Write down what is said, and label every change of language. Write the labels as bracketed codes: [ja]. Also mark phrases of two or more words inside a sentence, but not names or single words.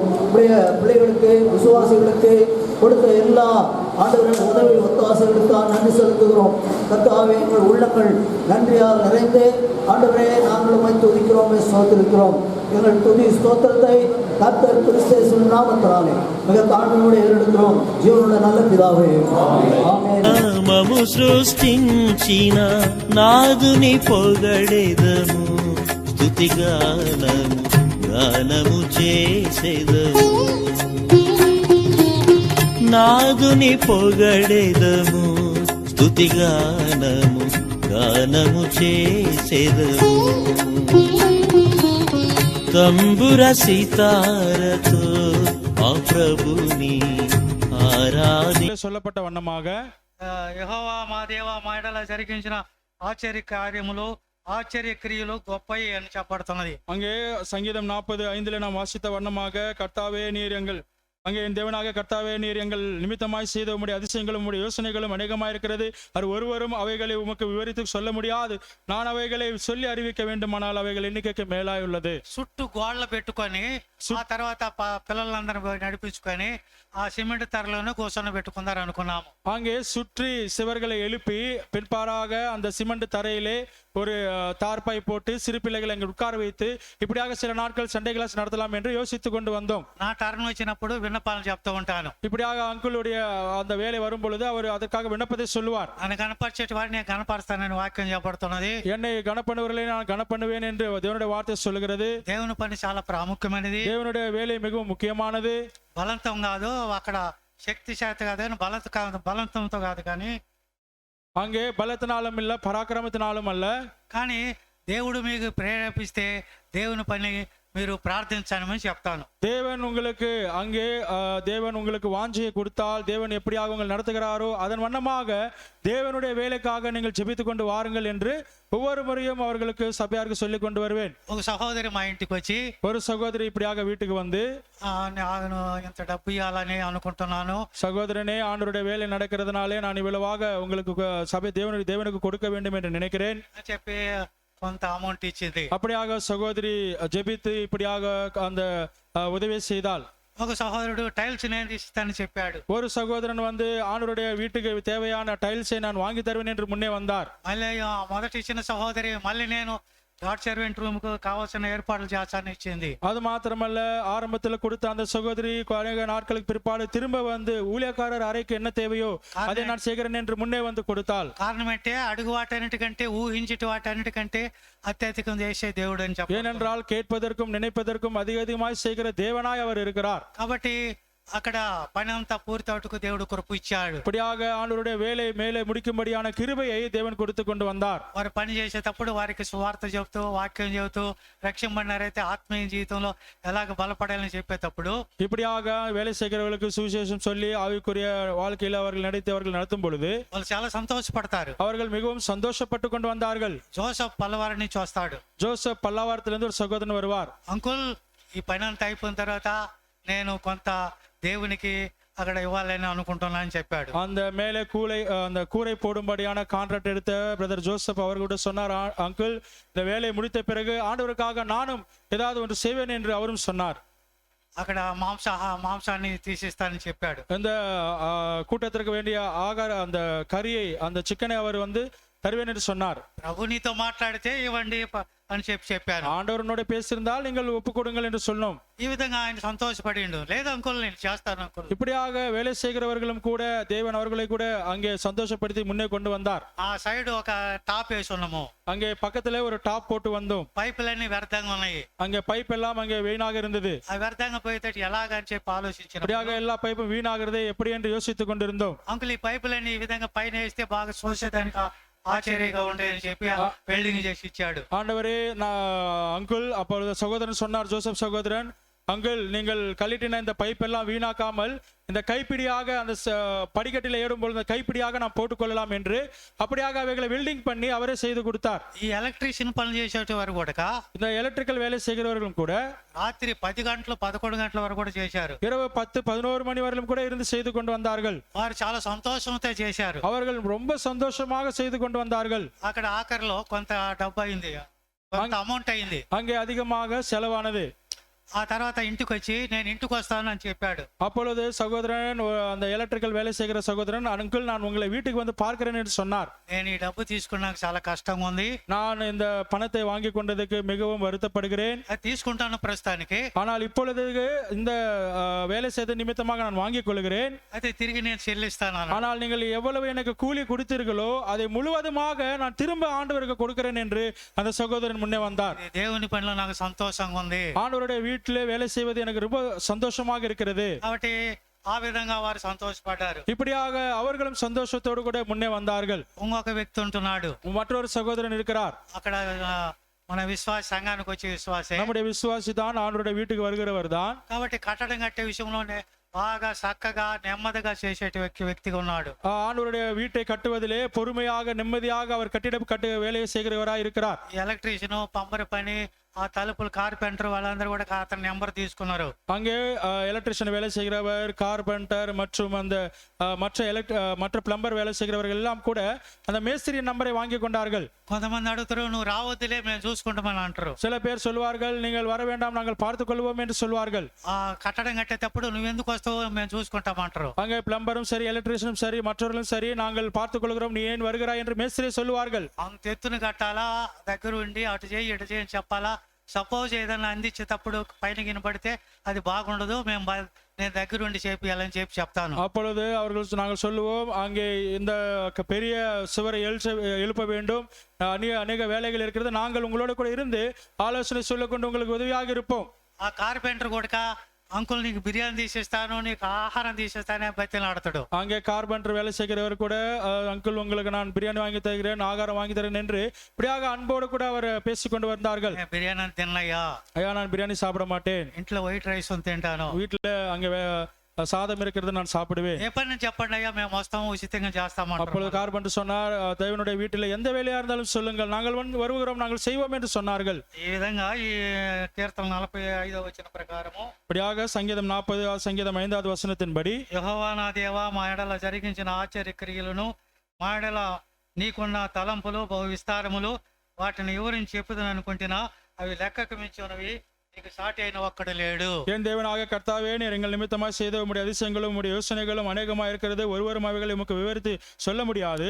[ta] உடைய பிள்ளைகளுக்கு விசுவாசிகளுக்கு கொடுத்த எல்லா ஆண்டவரின் உதவி ஒத்தாசைகளுக்காக நன்றி செலுத்துகிறோம். கர்த்தாவே, எங்கள் உள்ளங்கள் நன்றியால் நிறைந்து ஆண்டவரே நாங்கள் உம்மை துதிக்கிறோம், ஸ்தோத்திரிக்கிறோம். எங்கள் துதி ஸ்தோத்திரத்தை கர்த்தர் கிறிஸ்து நாமத்தினாலே மிக தாழ்மையோடு ஏறெடுக்கிறோம். ஜீவனுடைய நல்ல பிதாவே, ஆமென். [te] నామము సృష్టించిన నాదుని పొగడెదము, స్తుతి గానము గానము చేసెదము. నాదుని పొగడెదము, స్తుతి గానము గానము చేసెదము. తంబుర సితారతో ఆ ప్రభుని [ta] சொல்லப்பட்ட வண்ணமாக [te] యెహోవా మా దేవా మా ఎడల జరిగించిన ఆశ్చర్య కార్యములు ఆశ్చర్య క్రియలు గొప్పవి అని చెప్పబడుతున్నది. [ta] அங்கே சங்கீதம் 40:5 நாம் வாசித்த வண்ணமாக, கர்த்தாவே நீர் எங்கள் அங்கே என் தேவனாக கர்த்தாவே நீர் எங்கள் நிமித்தமாய் செய்த உம்முடைய அதிசயங்களும் உம்முடைய யோசனைகளும் அநேகமாயிருக்கிறது. அது ஒருவரும் அவைகளை உமக்கு விவரித்து சொல்ல முடியாது. நான் அவைகளை சொல்லி அறிவிக்க வேண்டுமானால் அவைகள் எண்ணிக்கைக்கு மேலாய் உள்ளது. [te] చుట్టూ గోడలు పెట్టుకొని ఆ తర్వాత పిల్లలందరూ నడిపించుకొని ఆ సిమెంట్ తరలోనే కూర్చొని పెట్టుకున్నారు అనుకున్నాము. [ta] அங்கே சுற்றி சிவர்களை எழுப்பி பின்பாராக அந்த சிமெண்ட் தரையிலே ஒரு தார்பாய் போட்டு சிறு பிள்ளைகளை அங்கே உட்கார வைத்து இப்படியாக சில நாட்கள் [en] Sunday class [ta] நடத்தலாம் என்று யோசித்து கொண்டு வந்தோம். [te] నా టర్న్ వచ్చినప్పుడు విన్నపాలు చెప్తూ ఉంటాను. [ta] இப்படியாக அங்குளுடைய அந்த வேலை வரும் பொழுது அவர் அதற்காக விண்ணப்பத்தை சொல்லுவார். [te] ఆయన కనపరిచేటి వాడిని నేను కనపరుస్తానని వాక్యం చెప్పబడుతున్నది. [ta] என்னை கனப்பண்ணுவர்களை நான் கனப்பண்ணுவேன் என்று தேவனுடைய வார்த்தை சொல்லுகிறது. [te] దేవుని పని చాలా ప్రాముఖ్యమైనది. [ta] தேவனுடைய வேலை மிகவும் முக்கியமானது. [te] బలంతం కాదు, అక్కడ శక్తి చేత కాదు, బలంతంతో కాదు, కానీ [ta] அங்கே பலத்தினாலும் இல்ல பராக்கிரமத்தினாலும் அல்ல, [te] కానీ దేవుడు మీకు ప్రేరేపిస్తే దేవుని పని మీరు ప్రార్థించమని చెప్తాను. [ta] தேவன் உங்களுக்கு அங்கே தேவன் உங்களுக்கு வாஞ்சியை கொடுத்தால் தேவன் எப்படியாக உங்களை நடத்துகிறாரோ அதன் வண்ணமாக தேவனுடைய வேலைக்காக நீங்கள் ஜெபித்துக் கொண்டு வாருங்கள் என்று ஒவ்வொரு முறையும் அவர்களுக்கு சபையாருக்கு சொல்லிக் கொண்டு வருவேன். [te] ఒక సహోదరి మా ఇంటికి వచ్చి, [ta] ஒரு சகோதரி இப்படியாக வீட்டுக்கு வந்து, [te] నేను ఇంత డబ్బు ఇవ్వాలని అనుకుంటున్నాను, [ta] சகோதரனே ஆண்டவருடைய வேலை நடக்கிறதுனாலே நான் இவ்வளவாக உங்களுக்கு சபை தேவனுக்கு கொடுக்க வேண்டும் என்று நினைக்கிறேன் [te] అని చెప్పి కొంత అమౌంట్ ఇచ్చింది. [ta] அப்படியாக சகோதரி ஜெபித்து இப்படியாக அந்த உதவி செய்தால், [te] ఒక సహోదరుడు టైల్స్ నేను ఇస్తానని చెప్పాడు. [ta] ஒரு சகோதரன் வந்து ஆண்டவருடைய வீட்டுக்கு தேவையான டைல்ஸை நான் வாங்கி தருவேன் என்று முன்னே வந்தார். [te] మళ్ళీ మొదటి ఇచ్చిన సహోదరి మళ్ళీ నేను [en] God servant room [te] కు కావాల్సిన ఏర్పాట్లు చేస్తానని ఇచ్చింది. [ta] அது மாத்திரமல்ல, ஆரம்பத்தில் கொடுத்த அந்த சகோதரி அநேக நாட்களுக்கு பிற்பாடு திரும்ப வந்து ஊழியக்காரர் அறைக்கு என்ன தேவையோ அதை நான் செய்கிறேன் என்று முன்னே வந்து கொடுத்தாள். [te] కారణం అంటే అడుగు వాటన్నిటికంటే ఊహించటి వాటన్నిటికంటే అత్యధికం చేసే దేవుడు అని చెప్పారు. [ta] ஏனென்றால் கேட்பதற்கும் நினைப்பதற்கும் அதிகமாய் செய்கிற தேவனாய் அவர் இருக்கிறார். [te] కాబట్టి అక్కడ పని అంతా పూర్తవుటకు దేవుడు కృప ఇచ్చాడు. [ta] இப்படியாக ஆண்டவருடைய வேலை மேலே முடிக்கும்படியான கிருபையை தேவன் கொடுத்து கொண்டு வந்தார். [te] వారు పని చేసేటప్పుడు వారికి సువార్త చెబుతూ వాక్యం చెబుతూ రక్షింపడినారైతే ఆత్మీయ జీవితంలో ఎలాగ బలపడాలని చెప్పేటప్పుడు, [ta] இப்படியாக வேலை செய்கிறவர்களுக்கு சுவிசேஷம் சொல்லி ஆவிக்குரிய வாழ்க்கையில் அவர்கள் நடத்தும் பொழுது [te] వాళ్ళు చాలా సంతోషపడతారు. [ta] அவர்கள் மிகவும் சந்தோஷப்பட்டு கொண்டு வந்தார்கள். [te] జోసఫ్ పల్లవారిని నుంచి వస్తాడు. [ta] ஜோசப் பல்லாவாரத்திலிருந்து ஒரு சகோதரன் வருவார். [te] అంకుల్, ఈ పని అంతా అయిపోయిన తర్వాత నేను కొంత దేవునికి అక్కడ ఇవ్వాలని అనుకుంటున్నా అని చెప్పాడు. [ta] அந்த மேலே அந்த கூரை போடும்படியான கான்ட்ராக்ட் எடுத்த பிரதர் ஜோசப் அவர் கூட சொன்னார், அங்கிள் இந்த வேலையை முடித்த பிறகு ஆண்டவருக்காக நானும் ஏதாவது ஒன்று செய்வேன் என்று அவரும் சொன்னார். [te] అక్కడ మాంసాన్ని తీసిస్తానని చెప్పాడు. [ta] இந்த கூட்டத்திற்கு வேண்டிய அந்த கறியை அந்த சிக்கனை அவர் தருவேன் என்று சொன்னார். [te] ప్రభు నీతో మాట్లాడితే ఇవ్వండి అని చెప్పాను. [ta] ஆண்டவரோட பேசியிருந்தால் நீங்கள் ஒப்பு கொடுங்கள் என்று சொன்னோம். [te] ఈ విధంగా ఆయన సంతోషపడిండు. లేదు అంకుల్ నేను చేస్తాను అంకుల్. [ta] இப்படியாக வேலை செய்கிறவர்களும் கூட தேவன் அவர்களை கூட அங்கே சந்தோஷப்படுத்தி முன்னே கொண்டு வந்தார். [te] ఆ సైడ్ ఒక టాప్ వేసి ఉన్నాము. [ta] அங்கே பக்கத்திலே ஒரு டாப் போட்டு வந்தோம். [te] పైపులన్నీ వ్యర్థంగా ఉన్నాయి. [ta] அங்கே பைப் எல்லாம் அங்கே வீணாக இருந்தது. [te] ఆ వ్యర్థంగా పోయేటట్టు ఎలాగని చెప్పి ఆలోచించిన [ta] இப்படியாக எல்லா பைப்பும் வீணாகிறதே எப்படி என்று யோசித்துக் கொண்டிருந்தோம். [te] అంకుల్ ఈ పైపులన్నీ ఈ విధంగా పైన వేస్తే బాగా చూసేదానికి ஆச்சரியగా ఉండేదని చెప్పి వెల్డింగ్ చేసి ఇచ్చాడు. [ta] ஆண்டவரே அங்குள் அப்பொழுது சகோதரன் சொன்னார், ஜோசப் சகோதரன், அங்கிள் நீங்கள் கழட்டின இந்த பைப் எல்லாம் வீணாக்காமல் இந்த கைப்பிடியாக அந்த படிக்கட்டில் ஏறும்போது இந்த கைப்பிடியாக நாம் போட்டுக்கொள்ளலாம் என்று அப்படியாக அவைகளை வெல்டிங் பண்ணி அவரே செய்து கொடுத்தார். [te] ఈ ఎలక్ట్రీషియన్ పని చేసే వారు కూడా [ta] இந்த எலக்ட்ரிக்கல் வேலை செய்கிறவர்களும் கூட [te] రాత్రి 10 గంటలు 11 గంటల వరకు కూడా చేశారు. [ta] இரவு 10-11 மணி வரையிலும் கூட இருந்து செய்து கொண்டு வந்தார்கள். [te] వారు చాలా సంతోషంతో చేశారు. [ta] அவர்கள் ரொம்ப சந்தோஷமாக செய்து கொண்டு வந்தார்கள். [te] అక్కడ ఆఖరిలో కొంత డబ్బు అయింది, కొంత అమౌంట్ అయింది. [ta] அங்கே அதிகமாக செலவானது. [te] ఆ తర్వాత ఇంటికి వచ్చి నేను ఇంటికి వస్తాను అని చెప్పాడు. [ta] அப்பொழுது சகோதரன் அந்த எலக்ட்ரிக்கல் வேலை செய்கிற சகோதரன், அங்கிள் நான் உங்களை வீட்டுக்கு பார்க்கிறேன் என்று சொன்னார். [te] నేను ఈ డబ్బు తీసుకున్నాక చాలా కష్టంగా ఉంది. [ta] நான் இந்த பணத்தை வாங்கி கொண்டதுக்கு மிகவும் வருத்தப்படுகிறேன். [te] అది తీసుకుంటాను ప్రస్తుతానికి. [ta] ஆனால் இப்பொழுது இந்த வேலை செய்த நிமித்தமாக நான் வாங்கிக் கொள்கிறேன். [te] అయితే తిరిగి నేను చెల్లిస్తాను. [ta] ஆனால் நீங்கள் எவ்வளவு எனக்கு கூலி கொடுத்தீர்களோ அதை முழுவதுமாக நான் திரும்ப ஆண்டவருக்கு கொடுக்கிறேன் என்று அந்த சகோதரன் முன்னே வந்தார். [te] దేవుని పనిలో నాకు సంతోషంగా ఉంది. [ta] ஆண்டவருடைய வீட்டிலே வேலை செய்வது எனக்கு ரொம்ப சந்தோஷமாக இருக்கிறது. [te] కాబట్టి ఆ విధంగా వారు సంతోషపడ్డారు. [ta] இப்படியாக அவர்களும் சந்தோஷத்தோடு கூட முன்னே வந்தார்கள். [te] ఇంకొక వ్యక్తి ఉంటున్నాడు, [ta] மற்றொரு சகோதரன் இருக்கிறார். [te] అక్కడ మన విశ్వాస సంఘానికి వచ్చే విశ్వాసే. [ta] நம்முடைய விசுவாசி தான் ஆண்டவருடைய வீட்டுக்கு வருகிறவர் தான். [te] కాబట్టి కట్టడం కట్టే విషయంలోనే బాగా చక్కగా నెమ్మదిగా చేసే వ్యక్తిగా ఉన్నాడు. [ta] ஆண்டவருடைய வீட்டை கட்டுவதிலே பொறுமையாக நிம்மதியாக அவர் கட்ட வேலையை செய்கிறவராய் இருக்கிறார். [te] ఎలక్ట్రీషియన్ పంపర్ పని ఆ తలుపులు కార్పెంటర్ వాళ్ళందరూ కూడా అతని నెంబర్ తీసుకున్నారు. [ta] அங்கே எலக்ட்ரிஷியன் வேலை செய்கிறவர், கார்பெண்டர் மற்றும் அந்த மற்ற பிளம்பர் வேலை செய்கிறவர்கள் எல்லாம் கூட அந்த மேஸ்திரி நம்பரை வாங்கி கொண்டார்கள். [te] కొంతమంది అడుగుతారు, నువ్వు రావద్దులే మేము చూసుకుంటామని అంటారు. [ta] சில பேர் சொல்வார்கள், நீங்கள் வர வேண்டாம் நாங்கள் பார்த்துக் கொள்வோம் என்று சொல்வார்கள். [te] ఆ కట్టడం కట్టేటప్పుడు నువ్వు ఎందుకు వస్తావు, మేము చూసుకుంటామంటారు. [ta] அங்கே பிளம்பரும் சரி எலக்ட்ரிஷியனும் சரி மற்றவர்களும் சரி நாங்கள் பார்த்துக் கொள்கிறோம், நீ ஏன் வருகிறாய் என்று மேஸ்திரி சொல்வார்கள். [te] అంత ఎత్తున కట్టాలా, దగ్గర ఉండి అటు చేయి ఇటు చేయి అని చెప్పాలా. సపోజ్ ఏదైనా అందించేటప్పుడు పైన గినపడితే అది బాగుండదు, నేను దగ్గర ఉండి చేపియాలని చెప్తాను. [ta] அப்பொழுது நாங்கள் சொல்லுவோம், அங்கே இந்த பெரிய சுவரை எழுப்ப வேண்டும், அநேக வேலைகள் இருக்கிறது, நாங்கள் உங்களோட கூட இருந்து ஆலோசனை சொல்லிக்கொண்டு உங்களுக்கு உதவியாக இருப்போம். [te] ఆ కార్పెంటర్ కూడా అంకుల్ నీకు బిర్యానీ తీసేస్తాను, నీకు ఆహారం తీసేస్తాను బతిలాడతాడు. [ta] அங்கே கார்பெண்டர் வேலை செய்கிறவர் கூட, அங்கிள் உங்களுக்கு நான் பிரியாணி வாங்கி தருகிறேன், ஆகாரம் வாங்கி தருகிறேன் என்று இப்படியாக அன்போடு கூட அவர் பேசிக்கொண்டு வந்தார்கள். [te] బిర్యానీ తిన్నయ్యా, [ta] ஐயா நான் பிரியாணி சாப்பிட மாட்டேன், [te] ఇంట్లో [en] white rice [te] తింటాను, [ta] வீட்டுல அங்கே சாதம் இருக்கிறது நான் சாப்பிடுவேன். [te] ఏ పని చెప్పండి అయ్యా, మేము వస్తాము ఉచితంగా చేస్తాము. [ta] அப்பொழுது கார்பெண்டர் சொன்னார், தேவனுடைய வீட்டில் எந்த வேலையா இருந்தாலும் சொல்லுங்கள், நாங்கள் வருகிறோம், நாங்கள் செய்வோம் என்று சொன்னார்கள். [te] ఈ విధంగా ఈ కీర్తన 45వ వచన ప్రకారము [ta] இப்படியாக சங்கீதம் 40 சங்கீதம் 5வது வசனத்தின்படி, [te] యెహోవా నా దేవా మా ఎడల జరిగించిన ఆశ్చర్య క్రియలను, మా ఎడల నీకున్న తలంపులు బహు విస్తారములు, వాటిని వివరించి చెప్పుదని అనుకుంటున్నా, అవి లెక్కకు మించి ఉన్నవి, నీకు సాటి అయిన ఒక్కడు లేడు. [ta] என் தேவனாக கர்த்தாவே, நீர் எங்கள் நிமித்தமாக செய்த உம்முடைய அதிசயங்களும் உம்முடைய யோசனைகளும் அநேகமாக இருக்கிறது, ஒருவரும் அவைகளை உமக்கு விவரித்து சொல்ல முடியாது.